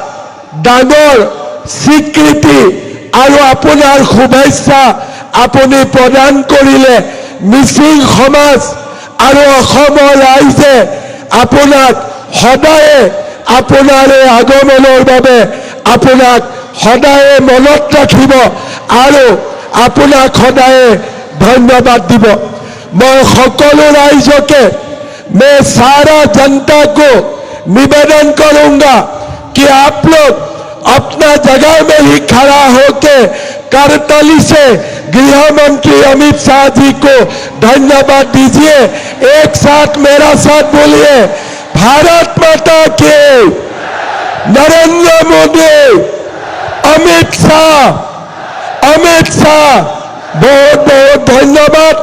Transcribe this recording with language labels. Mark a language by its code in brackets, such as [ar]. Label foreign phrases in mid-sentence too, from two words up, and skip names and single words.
[as] ডাঙৰ স্বীকৃতি আৰু আপোনাৰ শুভেচ্ছা আপুনি প্ৰদান কৰিলে মিচিং সমাজ আৰু অসমৰ ৰাইজে আপোনাক সদায় আপোনাৰ আগমনৰ বাবে আপোনাক সদায় মনত ৰাখিব আৰু আপোনাক সদায় ধন্যবাদ দিব। [hi] मैं সকলো राइजों मैं सारा जनता को निवेदन करूंगा कि आप लोग अपना जगह में ही खड़ा होके करताली से गृह मंत्री अमित शाह जी को धन्यवाद दीजिए। एक साथ मेरा साथ बोलिए, भारत माता के, नरेंद्र मोदी, अमित शाह, बहुत बहुत धन्यवाद।